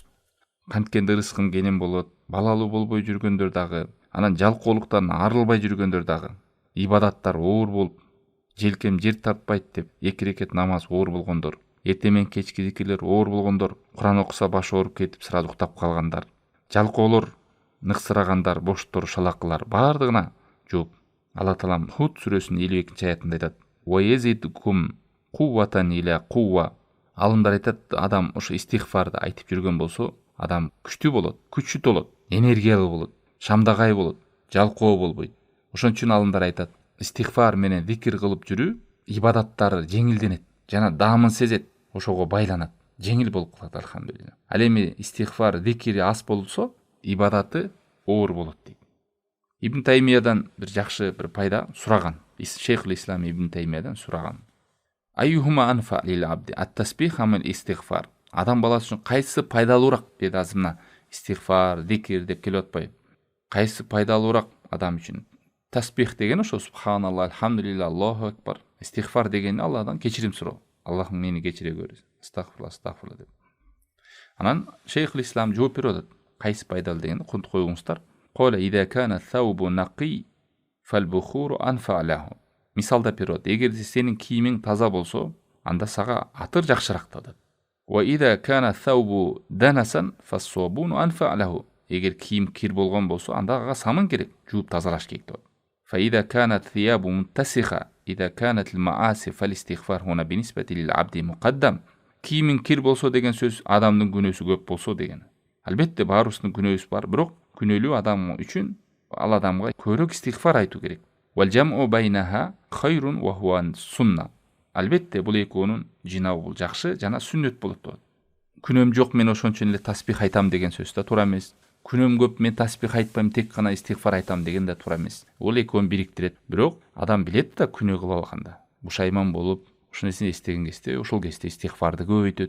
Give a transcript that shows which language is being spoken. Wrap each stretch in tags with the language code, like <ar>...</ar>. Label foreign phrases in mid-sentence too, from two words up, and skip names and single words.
<ky>Канткенде ырыскым кенен болот, балалуу болбой жүргөндөр дагы, анан жалкоолуктан арылбай жүргөндөр дагы, ибадаттар оор болуп, желкем жер тартпайт деп 2 рекет намаз оор болгондор, эртең менен кечки зикирлер оор болгондор, Куран окуса башы ооруп кетип сразу уктап калгандар, жалкоолор, ныксырагандар, боштор, шалакылар бардыгына жооп. Алла Таалам Худ сүрөсүнүн 52-аятында айтат:</ky> <ar>"ويزدكم قوة إلى قوة."</ar> <ky>Алымдар айтат, адам ошо истигфарды айтып жүргөн болсо, адам күчтүү болот, күчтүү болот, энергиялуу болот, шамдагай болот, жалкоо болбойт. Ошон үчүн алымдар айтат, истигфар менен зикир кылып жүрүү ибадаттары жеңилденет жана даамын сезет, ошого байланат, жеңил болуп калат, алхамдулилла. Ал эми истигфар, зикири аз болсо, ибадаты оор болот дейт. Ибн Таймиядан бир жакшы бир пайда сураган. Шейхул Ислам Ибн Таймиядан сураган.</ky> <ar>أيهما أنفع للعبد التسبيح أم الاستغفار.</ar> <ky>Адам баласы үчүн кайсы пайдалуураак деди азымна? Истигфар, зикир деп келип атпайбы? Кайсы пайдалуураак адам үчүн? Тасбих деген ошо</ky> <ar>سبحان الله، الحمد لله، الله أكبر.</ar> <ky>Истигфар деген Алладан кечирим суроо. Аллахым мени кечире көр. Астагфирулла деп. Анан Шейхул Ислам жооп берип атат. Кайсы пайдалуу дегенди кунтуп койгуңуздар.</ky> <ar>قال إذا كان ثوبه نقيا فالبخور أنفع له.</ar> <ky>Мисалда берип, эгерде сенин кийимиң таза болсо, анда сага атыр жакшыраак деп атат.</ky> <ar>وإذا كان ثوبه دنسا فالصابون أنفع له.</ar> <ky>эгер кийим кир болгон болсо, анда ага самын керек, жууп тазалаш керек деп.</ky> <ar>فإذا كانت ثياب متسخة إذا كانت المعاصي فالاستغفار هنا بالنسبة للعبد مقدم.</ar> <ky>Кийимин кир болсо деген сөз адамдын күнөөсү көп болсо деген. Албетте баарыбыздын күнөөбүз бар, бирок күнөөлүү адам үчүн ал адамга көбүрөөк истигфар айтуу керек.</ky> <ar>والجمع بينها خير وهو سنة.</ar> <ky>Албетте бул экөөнүн жинабы бул жакшы жана сүннөт болот деп. Күнөөм жок, мен ошончо эле тасбих айтам деген сөз да туура эмес. Күнөөм көп, мен тасбих айтпайм, тек гана истигфар айтам деген да туура эмес. Ол экөөнү бириктирет. Бирок адам билет да күнөө кылып алганда. Бушайман болуп, ушул нерсени эстеген кезде, ошол кезде истигфарды көбөйтөт.</ky>